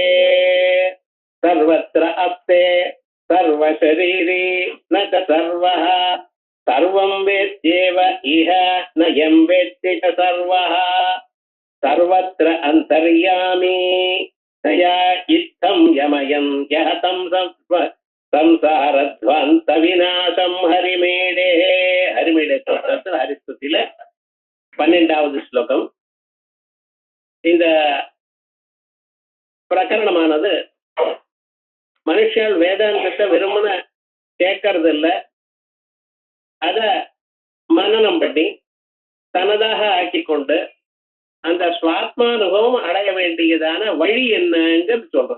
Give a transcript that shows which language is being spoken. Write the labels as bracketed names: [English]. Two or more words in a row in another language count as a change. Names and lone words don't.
[Sanskrit] सर्वत्र अस्ते सर्वशरीरे न च सर्वः सर्वं वेद्येव इह न यं वेत्ति च सर्वः सर्वत्र अंतर्यामी तया इत्थं यमयन् यहतं संसारध्वंस विनाशं हरिमेडे हरिमेडे हरिस्तुतिल [Tamil] 12வது ஸ்லோகம். இந்த பிரகரணமானது மனுஷன் வேதாந்தத்தை விரும்பின கேட்கறது இல்லை, அத மனனம் பண்ணி தனதாக ஆக்கிக்கொண்டு அந்த சுவாத்மானுபவம் அடைய வேண்டியதான வழி என்னங்கிறது சொல்றோம்.